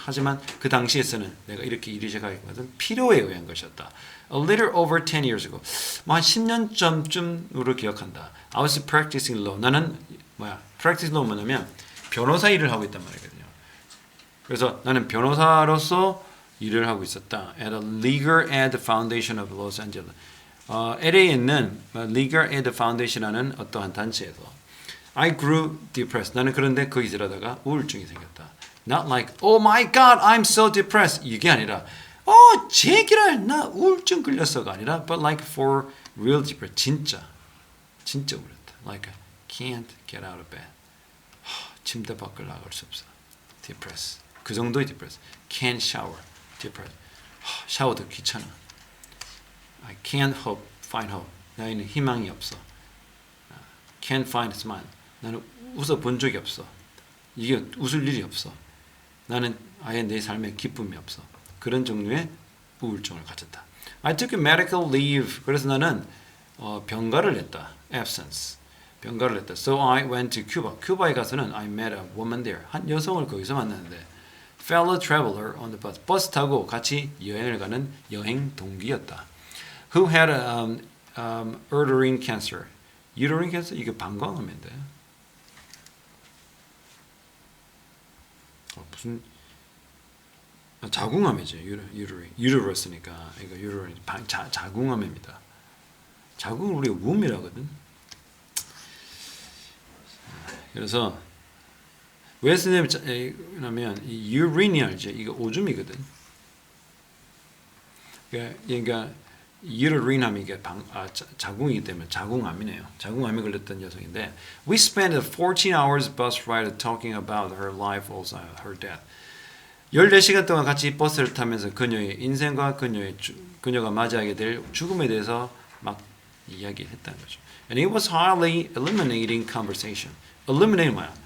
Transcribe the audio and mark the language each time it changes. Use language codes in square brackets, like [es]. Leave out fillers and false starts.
[ko] 하지만 그 당시에서는 내가 이렇게 일이 시작하게 것은 필요에 의한 것이었다. [en] A little over 10 years ago. [ko] 한 10년 전쯤으로 기억한다. [en] I was practicing law. [ko] 나는 [en] practicing law [ko] 뭐냐면 변호사 일을 하고 있단 말이거든요. 그래서 나는 변호사로서 일을 하고 있었다. [en] At a legal aid foundation of Los Angeles. [ko] LA에 있는 legal aid foundation이라는 어떠한 단체에서 [en] I grew depressed. [ko] 나는 그런데 거기서 일하다가 우울증이 생겼다. [en] Not like, oh my God, I'm so depressed. [ko] 이게 아니라, 제기랄, 나 우울증 걸렸어가 아니라, [en] but like for real depressed. [ko] 진짜 우울했다. [en] Like, I can't get out of bed. [ko] 침대 밖을 나갈 수 없어. Depressed. 그 정도의 depressed. [en] Can't shower. Depressed. [ko] 샤워도 귀찮아. [en] I can't find hope. [ko] 나에는 희망이 없어. [en] Can't find a smile. [ko] 나는 웃어본 적이 없어. 이게 웃을 일이 없어. 나는 아예 내 삶에 기쁨이 없어. 그런 종류의 우울증을 가졌다. [en] I took a medical leave. [ko] 그래서 나는 병가를 했다. [en] Absence. [ko] 병가를 했다. [en] So I went to Cuba. [ko] 큐바에 가서는 [en] I met a woman there. [ko] 한 여성을 거기서 만났는데 [en] fellow traveler on the bus. [ko] 버스 타고 같이 여행을 가는 여행 동기였다. [en] Who had uterine cancer. uterine cancer? [ko] 이게 방광암인데. 무슨 자궁암이죠. uterus니까 이거 uterine 자궁암입니다. 자궁을 우리가 wom이라거든. 그래서 왜 쓰냐면 이 urine 알죠? 이거 오줌이거든. 그러니까 uterine 하면 이게 자궁이기 때문에 자궁암이네요. 자궁암이 걸렸던 여성인데 [en] We spent 14 hours bus ride talking about her life, also her death. [ko] 14시간 동안 같이 버스를 타면서 그녀의 인생과 그녀가 맞이하게 될 죽음에 대해서 막 이야기했다는 거죠. [en] And it was highly illuminating conversation. illuminate [ko] 뭐야?